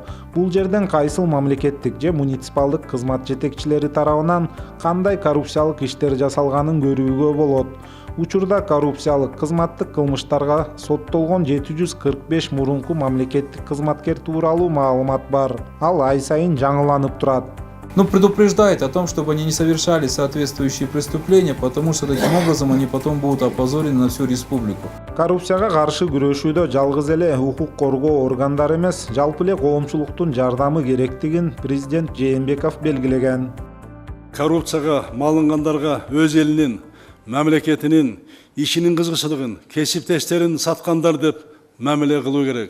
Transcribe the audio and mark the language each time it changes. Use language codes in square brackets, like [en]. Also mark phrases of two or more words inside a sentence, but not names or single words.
[ky] Бул жерден кайсыл мамлекеттик же муниципалдык кызмат жетекчилери тарабынан кандай коррупциялык иштер жасалганын көрүүгө болот. Учурда коррупциялык кызматтык кылмыштарга соттолгон 745 мурунку мамлекеттик кызматкер тууралуу маалымат бар. Ал ай сайын жаңыланып турат. [ru] но предупреждает о том, чтобы они не совершали соответствующие преступления, потому что таким образом они потом будут опозорены на всю республику. [ky] Коррупцияга каршы күрөшүүдө жалгыз эле укук коргоо органдары эмес, жалпы эле коомчулуктун жардамы керектигин президент Жээнбеков белгилеген. Коррупцияга малынгандарга өз элинин, мамлекетинин, ишинин кызыкчылыгын, кесиптештерин саткандар деп мамиле кылуу керек.